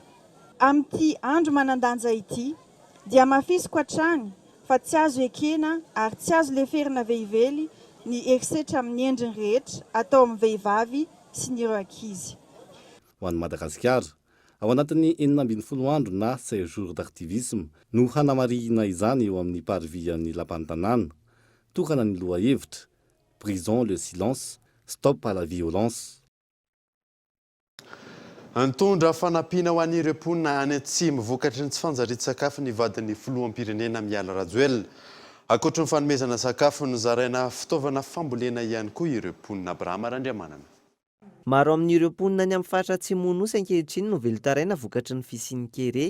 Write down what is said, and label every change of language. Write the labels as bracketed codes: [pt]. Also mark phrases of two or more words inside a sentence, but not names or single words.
[mg] Amin'ity andro manandanja ity dia mafisiko hatrany fa tsy azo ekena ary tsy azo leferina veively ny erisetra amin'ny endriny rehetra atao amin'ny vehivavy sy ny ireo ankizy. Ho an'i Madagasikara, ao anatin'ny 12 andro na 16 [fr] jours d'activisme [mg] no hanamarihina izany eo amin'ny parvian'ny lapan'ny tanàna. Tokana ny lohahevitra, [fr] brisons le silence, stop à la violence. [mg] Antondra fanampiana ho an'ireo mponina any Atsimo vokatry ny tsy fanjarian-tsakafo ny vadin'ny filoham-pirenena Miala Rajoelina. Ankoatra ny fanomezana sakafo no zaraina fitaovana fambolena ihany koa ireo mponina Abrahama Randriamanana. Maro amin'ireo mponina any amin'ny faritra Atsimo nosy ankehitriny no velotaraina vokatry ny fisian'ny kere.